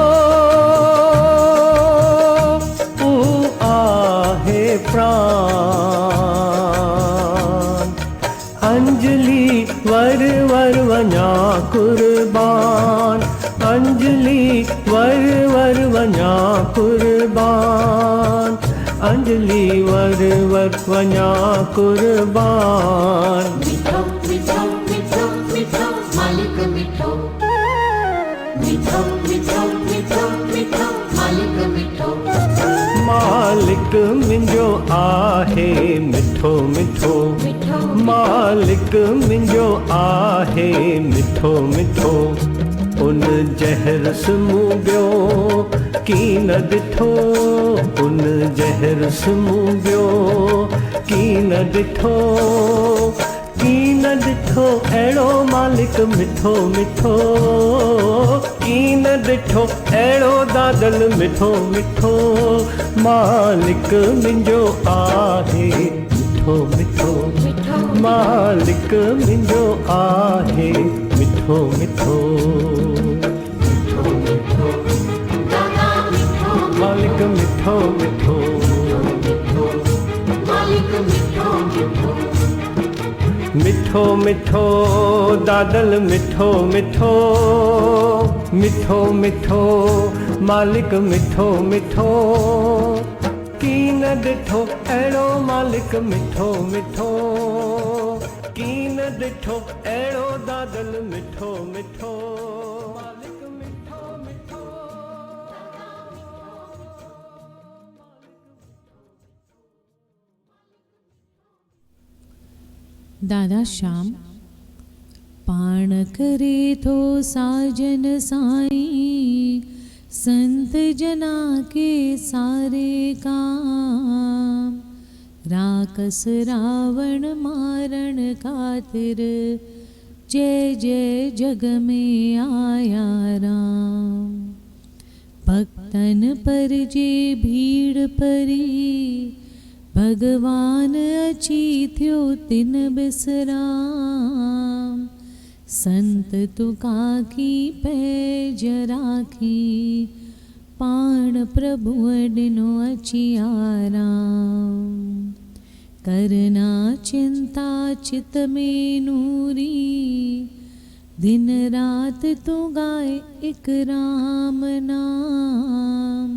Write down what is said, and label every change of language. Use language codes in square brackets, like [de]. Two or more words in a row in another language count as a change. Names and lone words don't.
[sd] तू आहे प्राण, अंजलि वर वर वञा कुर्बान, अंजलि वर वर वञा कुर्बान, अंजलि वर वर वञा कुर्बान। मिठो मिठो मिठो मिठो मालिक मिठो, मिठो मिठो मिठो मिठो मालिक मिठो, मालिक मुंहिंजो आहे मिठो मिठो, मिठो मालिक मुंहिंजो आहे मिठो मिठो, उन जहिरुस मूं ॿियो की न ॾिठो, उन जहिरुस मूं ॿियो की न ॾिठो, की न ॾिठो अहिड़ो मालिक मिठो मिठो, की न ॾिठो अहिड़ो दादल मिठो मिठो, मालिक मुंहिंजो आहे मिठो मिठो, मिठो मालिक मुंहिंजो आहे मिठो मिठो, मिठो मिठो दादा मिठो, मालिक मिठो मिठो, मिठो मालिक मिठो मिठो, मिठो मिठो दादल मिठो मिठो, मिठो मिठो मालिक मिठो मिठो, की न ॾिठो अहिड़ो मालिक मिठो मिठो, की न ॾिठो अहिड़ो दादल मिठो मिठो, मालिक मिठो मिठो। दादा श्याम पाण करे थो साजन साईं, [hi] संत जना के सारे काम, राकस रावण मारण खातिर, जय जय जग में आया राम, भक्तन पर जे भीड़ परी, [sd] भगवान अची थियो तिन बिसराम, संत तुका की पैज राखी, पाण प्रभु अडिनो अचियारा। [hi] करना चिंता चित में नूरी, दिन रात तो गाए एक राम नाम।